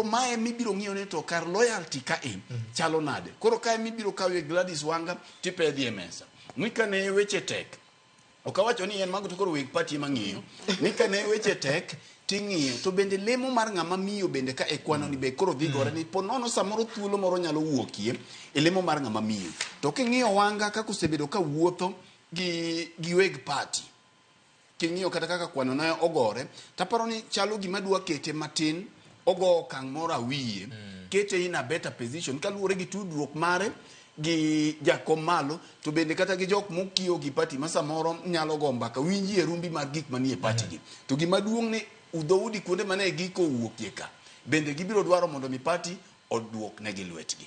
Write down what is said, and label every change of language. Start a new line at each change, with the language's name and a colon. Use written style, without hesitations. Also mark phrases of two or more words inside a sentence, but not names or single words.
Luo (Kenya and Tanzania): mae mibiro ng'iyo ne to kar loyalty ka chalo nade koro kae mibiro kawe Gladys Wanga tipedhi e mesa nikane weche tek okawacho ni en mago to koro weg party mang'iyo nikane weche tek ting'iyo to bende lemo mar ng'ama miyo bende ka ekwano ni be koro dhigore ni ponono samoro thuolo moro nyalo wuokie e lemo mar ng'ama miyo to king'iyo Wanga kaka osebedo ka wuotho gi weg party king'iyo kata kaka kwano na ogore taparo ni chalo gima dwa kete matin ogo kang' moro awiye kete
English: in a better position
Luo (Kenya and Tanzania): kaluwore gi tudruok mare gi jakom malo to bende kata gi jok mokiyo gi party ma samoro nyalo go mbaka winji e rumbi mag gik manie party gi to gima duong' ni udhoudi kuonde mane giko wuokie ka bende gibiro dwaro mondo mi party odwok negi lwetgi